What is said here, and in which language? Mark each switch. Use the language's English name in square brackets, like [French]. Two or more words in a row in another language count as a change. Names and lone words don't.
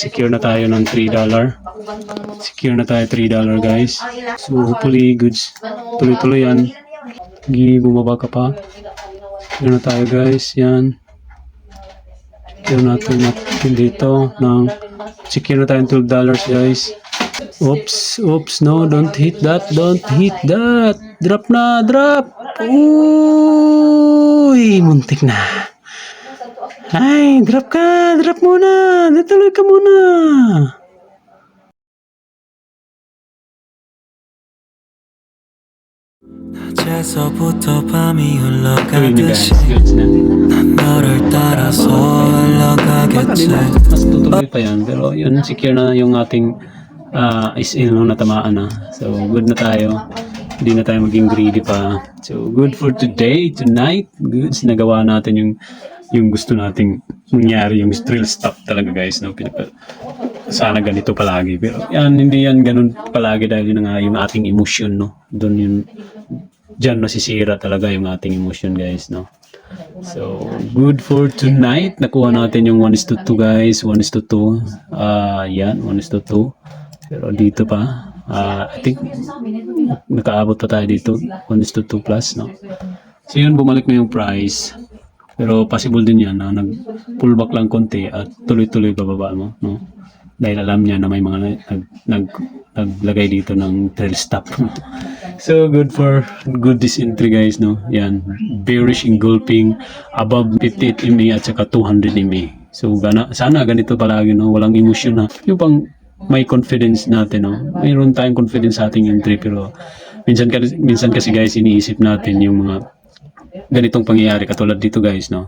[Filipino] Secure na tayo ng $3. Secure na tayo $3, guys. So hopefully goods. Tuloy-tuloy yan. Bumaba ka pa. Secure na tayo, guys. Yan. Secure natin dito. Secure na tayo ng $12, guys. [English] Oops, no, don't hit that. [Filipino] Drop na, drop. Uy, muntik na. Ay, drop muna. Natuloy ka muna. [Korean] 낮에서부터 밤이 [Filipino] Tuloy na, guys. [Korean] 흘러가듯이 [Filipino] Goods na. [Korean] 난 너를 따라서 흘러가겠지. [Filipino] Mas tutuloy pa yan. Pero yun, secure na yung ating SL nung natamaan na. So, good na tayo. Hindi na tayo maging greedy pa. [English] So, good for today, tonight. [Filipino] Goods, nagawa natin yung gusto nating mangyari, yung [English] trail stop [Filipino] talaga, guys, no? Sana ganito palagi, pero yan, hindi yan ganun palagi dahil yun nga yung ating emotion, no? Doon yun, dyan nasisira talaga yung ating emotion, guys, no? [English] So good for tonight. [Filipino] Nakuha natin yung 1:2, guys. 1:2. Yan, 1:2. Pero dito pa, [English] I think [Filipino] nakaabot pa tayo dito, 1:2 plus, no? So yun, bumalik na yung price. Pero possible din yan na nag-pullback lang konti at tuloy-tuloy bababa mo, no? Dahil alam niya na may mga naglagay dito ng [English] trail stop. So good this entry, [Filipino] guys, no? Yan, [English] bearish engulfing above 58 MA [Filipino] at saka 200 MA. So sana ganito palagi, no? Walang emotion na. Yung pang may confidence natin, no? Mayroon tayong confidence sa ating entry, pero minsan kasi, guys, iniisip natin yung mga ganitong pangyayari katulad dito, guys, no?